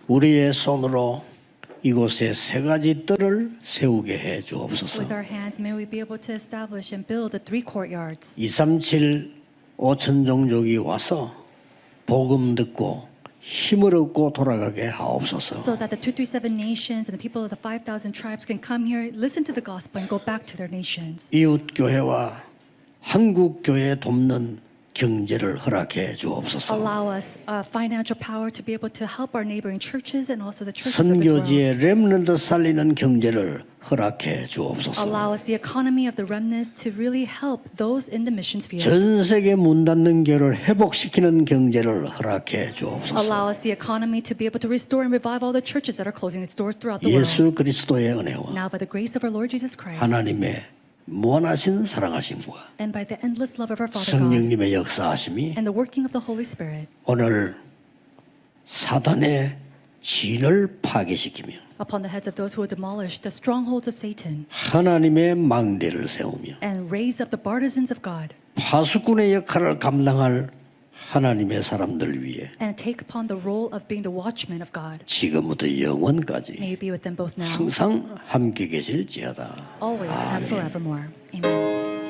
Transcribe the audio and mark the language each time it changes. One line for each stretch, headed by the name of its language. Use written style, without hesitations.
Korean: 우리의 손으로 이곳에 세 가지 뜰을 세우게 해 주옵소서.
English: With our hands, may we be able to establish and build the 3 courtyards.
Korean: 237 5천 종족이 와서 복음 듣고 힘을 얻고 돌아가게 하옵소서.
English: So that the 237 nations and the people of the 5,000 tribes can come here, listen to the gospel, and go back to their nations.
Korean: 이웃 교회와 한국 교회 돕는 경제를 허락해 주옵소서.
English: Allow us financial power to be able to help our neighboring churches and also the churches of this world.
Korean: 선교지의 렘넌트 살리는 경제를 허락해 주옵소서.
English: Allow us the economy of the remnants to really help those in the missions field.
Korean: 전 세계 문 닫는 교회를 회복시키는 경제를 허락해 주옵소서.
English: Allow us the economy to be able to restore and revive all the churches that are closing its doors throughout the world.
Korean: 예수 그리스도의 은혜와
English: Now by the grace of our Lord Jesus Christ
Korean: 하나님의 무한하신 사랑하심과
English: and by the endless love of our Father God
Korean: 성령님의 역사하심이
English: and the working of the Holy Spirit
Korean: 오늘 사단의 진을 파괴시키며
English: upon the heads of those who will demolish the strongholds of Satan
Korean: 하나님의 망대를 세우며
English: and raise up the partisans of God
Korean: 파수꾼의 역할을 감당할 하나님의 사람들 위해
English: and take upon the role of being the watchmen of God.
Korean: 지금부터 영원까지
English: May you be with them both now,
Korean: 항상 함께 계실지어다.
English: always, and forevermore. Amen.